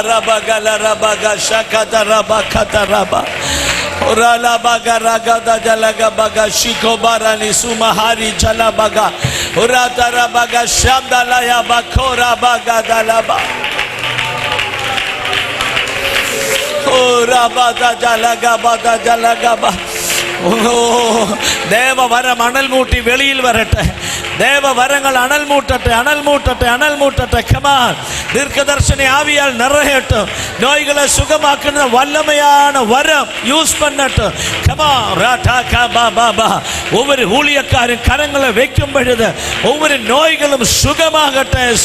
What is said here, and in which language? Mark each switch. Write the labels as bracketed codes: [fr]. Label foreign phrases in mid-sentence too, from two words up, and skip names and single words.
[ml] rabagala rabagasha kadarabakataraba uralabagaraga jalaga bagashiko barani sumahari jalabaga uratarabaga shamdalaya bakora bagadalaba ദേവവരം അണൽ മൂട്ടി വെളിയിൽ വരട്ടെ. ദേവവരങ്ങൾ അണൽ മൂട്ടട്ടെ. കമാൻ, ദീർഘദർശന ആവിയാൽ നിറയട്ടെ. നോയികളെ സുഖമാക്കുന്ന വല്ലമയാണ് വരം യൂസ് പണ്ണട്ട്. [ta] ஒவ்வொரு ஊழியக்காரன் கரங்களை வைக்கும் பொழுது ஒவ்வொரு நோய்களும் சுகமாகട്ടെ.